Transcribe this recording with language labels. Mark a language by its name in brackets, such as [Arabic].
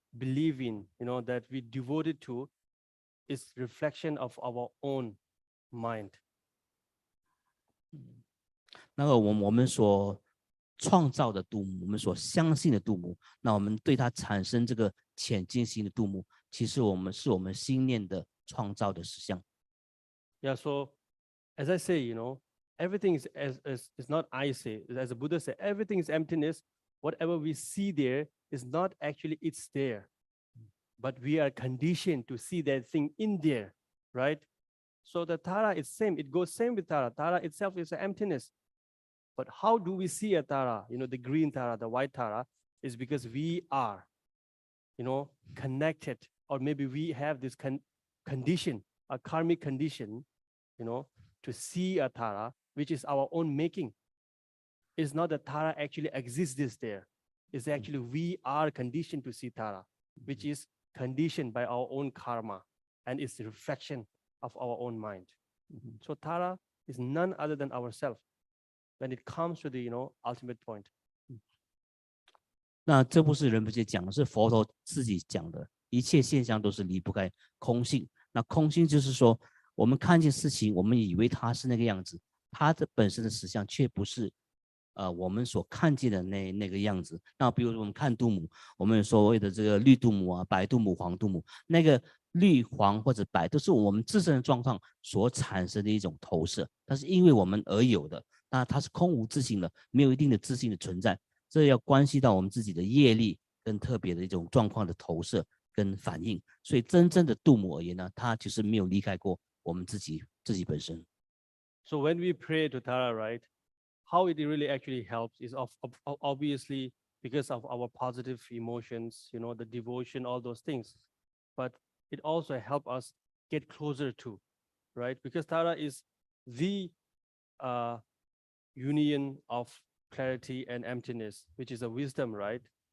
[English] believe in, that we devoted to is reflection of our own mind. [Chinese] 那个我们所创造的度母，我们所相信的度母，那我们对它产生这个浅近心的度母，其实我们心念的创造的实相。 [English] Yeah, so as I say, everything is not I say, as the Buddha said, everything is emptiness. Whatever we see there is not actually it's there, but we are conditioned to see that thing in there, right? So the Tara is same, it goes same with Tara. Tara itself is an emptiness. But how do we see a Tara? The green Tara, the white Tara, is because we are, connected, or maybe we have this condition, a karmic condition, to see a Tara, which is our own making. It's not that Tara actually exists there. It's actually we are conditioned to see Tara, which is conditioned by our own karma, and it's a reflection of our own mind. So Tara is none other than ourselves when it comes to the ultimate point. [Chinese] 那这不是仁波切讲的，是佛陀自己讲的，一切现象都是离不开空性。那空性就是说，我们看见事情，我们以为它是那个样子，它的本身的实相却不是我们所看见的那个样子。那比如说我们看度母，我们所谓的这个绿度母啊、白度母、黄度母，那个绿、黄或者白都是我们自身的状况所产生的一种投射，它是因为我们而有的。那它是空无自性的，没有一定的自性的存在，这要关系到我们自己的业力跟特别的一种状况的投射跟反应。所以真正的度母而言呢，它就是没有离开过我们自己本身。 [English] So when we pray to Tara, right, how it really actually helps is obviously because of our positive emotions, the devotion, all those things. But it also helps us get closer to, right? Because Tara is the union of clarity and emptiness, which is a wisdom, right?